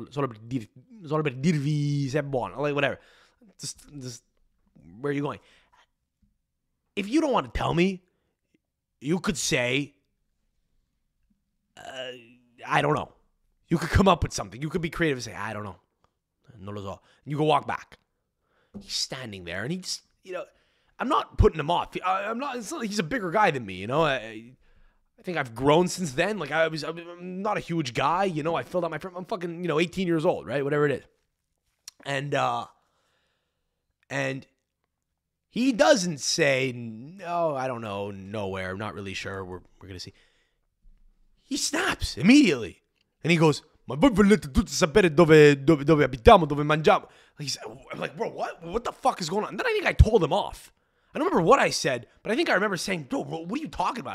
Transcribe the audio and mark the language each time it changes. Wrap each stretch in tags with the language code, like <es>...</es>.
<it>Solo per dirvi se è buono."</it> <en>Like, whatever. Just where are you going? If you don't want to tell me, you could say, I don't know. You could come up with something. You could be creative and say, "I don't know.</en> <it>Non lo so."</it> <en>And you go walk back. He's standing there, and he just, I'm not putting him off. I'm not. It's not like he's a bigger guy than me, you know. I think I've grown since then. Like I'm not a huge guy, you know. I filled out my frame. I'm fucking, 18 years old, right? Whatever it is. And he doesn't say, no, I don't know, nowhere. I'm not really sure. We're gonna see. He snaps immediately, and he goes,</en> <it>"Ma voi volete tutti sapere dove abitiamo, dove mangiamo?"</it> <en>I'm like, bro, what the fuck is going on? And then I think I told him off. I don't remember what I said, but I think I remember saying, bro, what are you talking about?</en>